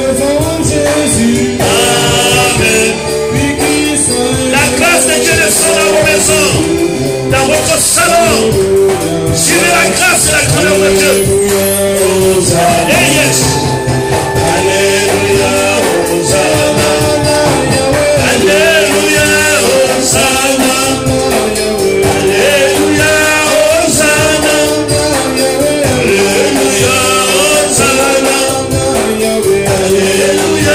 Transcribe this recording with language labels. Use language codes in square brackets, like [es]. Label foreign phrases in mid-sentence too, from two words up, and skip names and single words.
[fr] Amen. La grâce de Dieu descend dans vos maisons, dans votre salon. Suivez la grâce et la grandeur de Dieu. [en] Hey, yes. [fr] Alléluia. Hosanna. Alléluia. Hosanna. Alléluia. Hosanna. Alléluia. Hosanna. Alléluia.